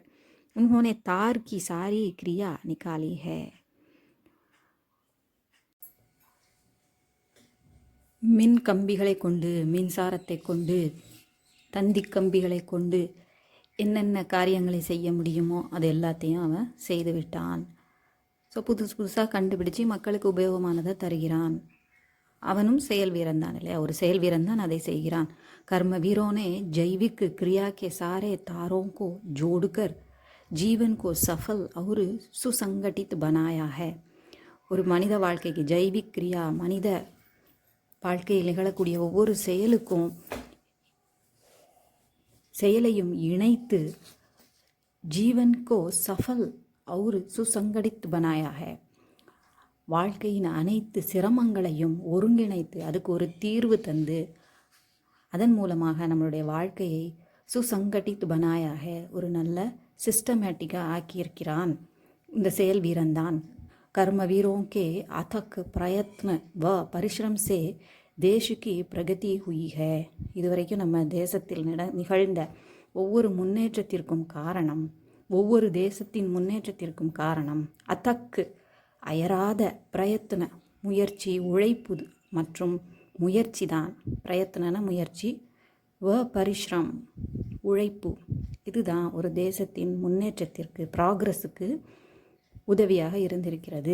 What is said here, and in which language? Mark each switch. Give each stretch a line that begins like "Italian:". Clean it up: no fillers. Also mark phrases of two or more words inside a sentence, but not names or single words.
Hindi: उन्होंने तार की सारी क्रिया निकाली है,
Tamil: மின் கம்பிகளை கொண்டு, மின்சாரத்தை கொண்டு, தந்தி கம்பிகளை கொண்டு என்னென்ன காரியங்களை செய்ய முடியுமோ அது எல்லாத்தையும் அவன் செய்து விட்டான். ஸோ புதுசாக கண்டுபிடிச்சி மக்களுக்கு உபயோகமானதை தருகிறான். அவனும் செயல் வீரன் தான் இல்லையா, ஒரு செயல் வீரன் தான் அதை செய்கிறான்.
Hindi: कर्मवीरों जैविक क्रिया के सारे तारों को जोड़कर जीवन को सफल और सुसंगठित बनाया है.
Tamil: ஒரு மனித வாழ்க்கைக்கு
Hindi: जैविक क्रिया,
Tamil: மனித வாழ்க்கையில் நிகழக்கூடிய ஒவ்வொரு செயலையும் இணைத்து
Hindi: जीवन को सफल और सुसंगठित बनाया है.
Tamil: வாழ்க்கையின் அனைத்து சிரமங்களையும் ஒருங்கிணைத்து அதுக்கு ஒரு தீர்வு தந்து அதன் மூலமாக நம்மளுடைய வாழ்க்கையை
Hindi: सुसंगठित बनायाक
Tamil: ஒரு நல்ல சிஸ்டமேட்டிக்காக ஆக்கியிருக்கிறான் இந்த செயல் வீரன்தான். कर्म वीरों के अथक प्रयत्न व परिश्रम से देश की प्रगति हुई है. இதுவரைக்கும் நம்ம தேசத்தில் நிகழ்ந்த ஒவ்வொரு முன்னேற்றத்திற்கும் காரணம், ஒவ்வொரு தேசத்தின் முன்னேற்றத்திற்கும் காரணம் அத்தக்கு அயராத பிரயத்ன முயற்சி, உழைப்பு மற்றும் முயற்சி தான். பிரயத்ன முயற்சி,
Hindi: व परिश्रम
Tamil: உழைப்பு, இதுதான் ஒரு தேசத்தின் முன்னேற்றத்திற்கு ப்ராக்ரஸுக்கு உதவியாக இருந்திருக்கிறது.